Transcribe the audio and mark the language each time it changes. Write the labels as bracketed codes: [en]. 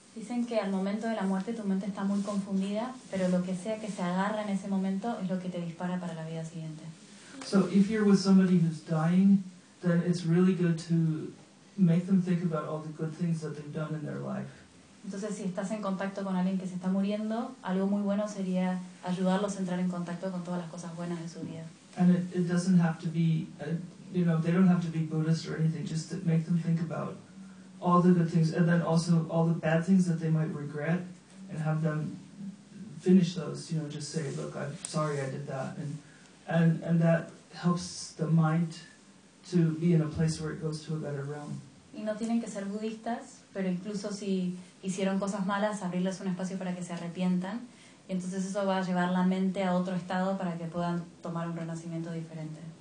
[es] Dicen que al momento de la muerte tu mente está muy confundida, pero lo que sea que se agarra en ese momento es lo que te dispara para la vida siguiente. [en] So if you're with somebody who's dying, then it's really good to make them think about all the good things that they've done in their life. [es] Entonces, si estás en contacto con alguien que se está muriendo, algo muy bueno sería ayudarlos a entrar en contacto con todas las cosas buenas de su vida. [en] And it doesn't have to be, you know, they don't have to be Buddhist or anything, just to make them think about all the good things, and then also all the bad things that they might regret, and have them finish those, you know, just say, look, I'm sorry I did that. And that helps the mind to be in a place where it goes to a better realm. [es] Y no tienen que ser budistas, pero incluso si hicieron cosas malas, abrirles un espacio para que se arrepientan. Y entonces eso va a llevar la mente a otro estado para que puedan tomar un renacimiento diferente.